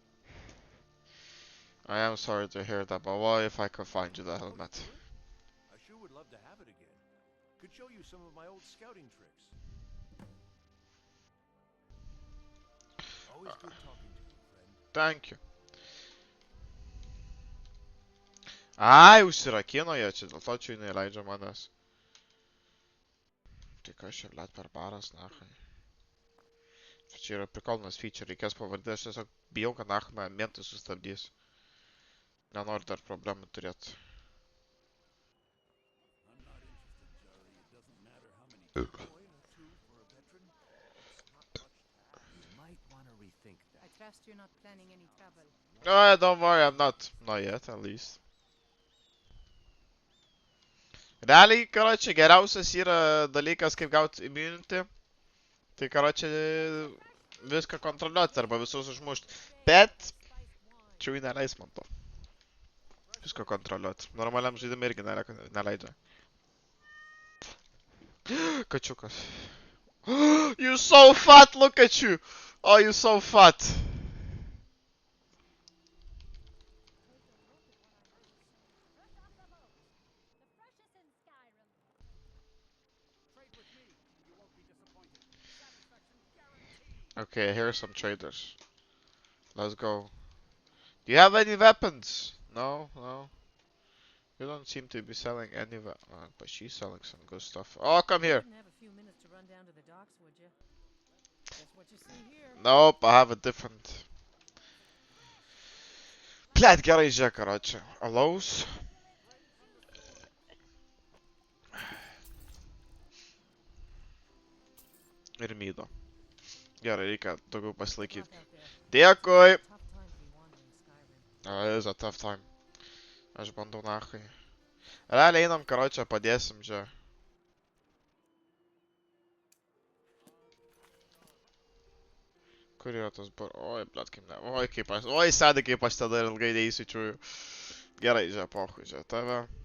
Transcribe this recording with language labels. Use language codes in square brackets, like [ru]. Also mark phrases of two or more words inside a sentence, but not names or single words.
[en] I am sorry to hear that, but what if I could find you the helmet? I sure would love to have it again. Could show you some of my old scouting tricks. Always good talking to you, friend. Thank you. [lt] Ai, užsirakino jie čia, dėl to čia neįleidžia manęs. Tai kas čia, blet, per baras, nachai. Čia yra prikolnas feature, reikės pavardė, aš tiesiog bijau, kad nachai mentai sustabdys. Nenoriu dar problemų turėti. [en] I'm not interested, Charlie. It doesn't matter how many Coin or two for a veteran? It's not much to ask. You might want to rethink that. I trust you're not planning any trouble. No, don't worry, I'm not. Not yet, at least. [lt] Realiai, karočią, geriausias yra dalykas, kaip gauti immunity. Tai, karočią, viską kontroliuoti arba visus užmušti. Bet, čia jų neleis man to. Viską kontroliuoti. Normaliam žaidimui irgi neleidžia. Kačiukas. [en] You're so fat, look at you! Oh, you're so fat! Trade with me. You won't be disappointed. Satisfaction guaranteed. Okay, here are some traders. Let's go. Do you have any weapons? No, no. You don't seem to be selling any but she's selling some good stuff. Oh, come here. Didn't have a few minutes to run down to the docks, would you? Guess what you see here. Nope, I have a different [lt] Blet, gerai, žiūrėk, karočią. Alaus. Ir mydo. Gerai, reikia daugiau pasilaikyti. [en] Luck out there. [lt] Dėkui! [en] Tough time to be wandering Skyrim. Is a tough time. [lt] Aš bandau nachai. Realiai einam, karočią, padėsim, čia. Kur yra tas bar... Oi, blet, kaip ne... Oi, kaip aš... Oi, sėdi, kaip aš tada ilgai neįsičiuoju. Gerai, čia, pohui, čia, tave.